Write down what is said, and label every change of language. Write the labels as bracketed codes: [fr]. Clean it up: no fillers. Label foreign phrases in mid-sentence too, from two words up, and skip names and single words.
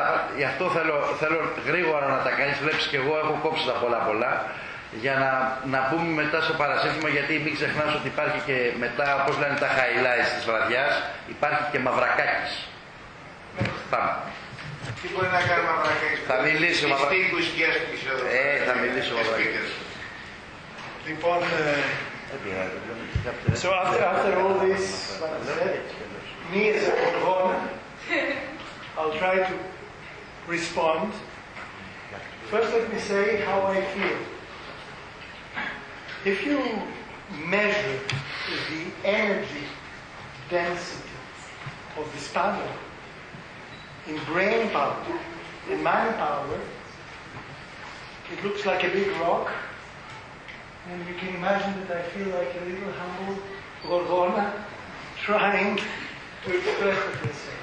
[el] Γι' αυτό θέλω γρήγορα να τα κάνεις. Βλέπεις και εγώ έχω κόψει τα πολλά για να πούμε μετά στο παρασύνθημα, γιατί μην ξεχνάς ότι υπάρχει και μετά, όπως λένε τα highlights της βραδιάς, υπάρχει και Μαυρακάκης. Πάμε. Τι μπορεί να κάνει ο Μαυρακάκης? Θα μιλήσει ο Μαυρακάκης. Θα μιλήσει ο Μαυρακάκης. Λοιπόν, [en] so after all this, me as a Vordonis, I'll try to respond. First, let me say how I feel. If you measure the energy density of this panel in brain power and mind power, it looks like a big rock, and you can imagine that I feel like a little humble Vordonis trying to express what they say.